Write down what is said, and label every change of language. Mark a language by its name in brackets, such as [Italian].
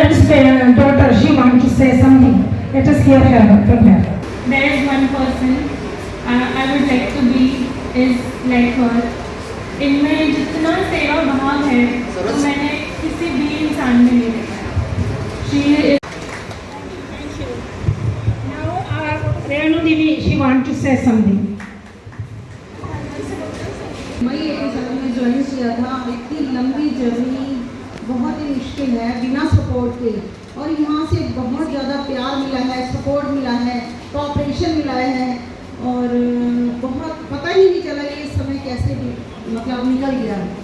[English] Madam's daughter, she wants to say something. Let us hear her from her. There is one person I would like to be is like her. [Hindi] इनमें जितना सेवा भाव है तो मैंने किसी भी इंसान में नहीं देखा। [English] She is. Now, Renu Devi, she wants to say something. [Hindi] मई 87 में ज्वाइन किया था। इतनी लंबी जर्नी, बहुत ही मुश्किल है बिना सपोर्ट के, और यहाँ से बहुत ज़्यादा प्यार मिला है, सपोर्ट मिला है, कोऑपरेशन मिला है, और बहुत पता ही नहीं चला कि इस समय कैसे भी मतलब निकल गया।